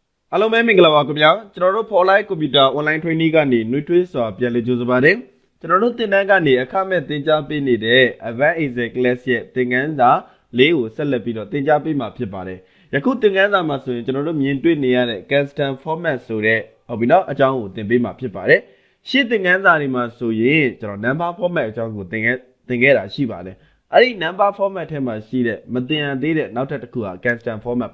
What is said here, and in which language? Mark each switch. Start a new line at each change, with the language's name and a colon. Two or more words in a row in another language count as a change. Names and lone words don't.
Burmese: အားလုံးပဲမင်္ဂလာပါခင်ဗျာကျွန်တော်တို့
English: for live computer online training
Burmese: ကနေနှွေးထွေးစွာပြန်လည်ကြိုဆိုပါတယ်ကျွန်တော်တို့သင်တန်းကနေအခမဲ့သင်ကြားပေးနေတဲ့
English: Advanced Excel class
Burmese: ရဲ့သင်ခန်းစာ၄ကိုဆက်လက်ပြီးတော့သင်ကြားပေးမှာဖြစ်ပါတယ်ယခုသင်ခန်းစာမှာဆိုရင်ကျွန်တော်တို့မြင်တွေ့နေရတဲ့
English: custom format
Burmese: ဆိုတဲ့ဟုတ်ပြီနော်အကြောင်းကိုသင်ပေးမှာဖြစ်ပါတယ်ရှေ့သင်ခန်းစာတွေမှာဆိုရင်ကျွန်တော်
English: number format
Burmese: အကြောင်းကိုသင်ခဲ့တာရှိပါတယ်အဲ့ဒီ
English: number format
Burmese: ထဲမှာရှိတဲ့မသင်ရသေးတဲ့နောက်ထပ်တစ်ခုက
English: custom format